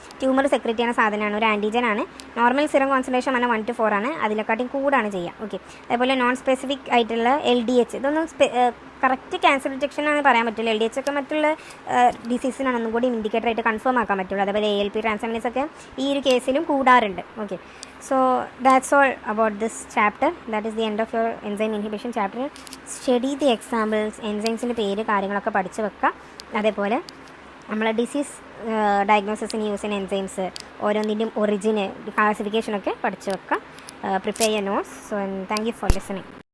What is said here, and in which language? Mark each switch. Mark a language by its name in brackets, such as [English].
[Malayalam] Tumour secret ചെയ്യുന്ന സാധനമാണ്, ഒരു ആൻറ്റിജൻ ആണ്. നോർമൽ സിറം കോൺസെൻട്രേഷൻ പറഞ്ഞാൽ 1 to 4 ആണ്. അതിനെക്കാട്ടും കൂടാണ് ചെയ്യുക. ഓക്കെ, അതേപോലെ നോൺ സ്പെസിഫിക് ആയിട്ടുള്ള LDH, ഇതൊന്നും കറക്റ്റ് ക്യാൻസർ ഡിറ്റക്ഷൻ ആണ് പറയാൻ പറ്റില്ല. LDH ഒക്കെ മറ്റുള്ള ഡിസീസിനാണ് ഒന്നും കൂടി ഇൻഡിക്കേറ്റർ ആയിട്ട് കൺഫേം ആക്കാൻ പറ്റുള്ളൂ. അതേപോലെ ALP ട്രാൻസാമിനേസ് ഒക്കെ ഈ ഒരു കേസിലും കൂടാറുണ്ട്. [English] Okay, so that's all about this chapter. That is the end of your enzyme inhibition chapter. Study the examples, [Malayalam] enzymes പേര് കാര്യങ്ങളൊക്കെ പഠിച്ചു വെക്കുക. അതേപോലെ നമ്മളെ ഡിസീസ് ഡയഗ്നോസിസിന് യൂസ് ചെയ്യുന്ന എൻസൈംസ് ഓരോന്നിൻ്റെയും ഒറിജിന് ക്ലാസിഫിക്കേഷനൊക്കെ പഠിച്ചു വെക്കുക. [English] Prepare your notes. So, and thank you for listening.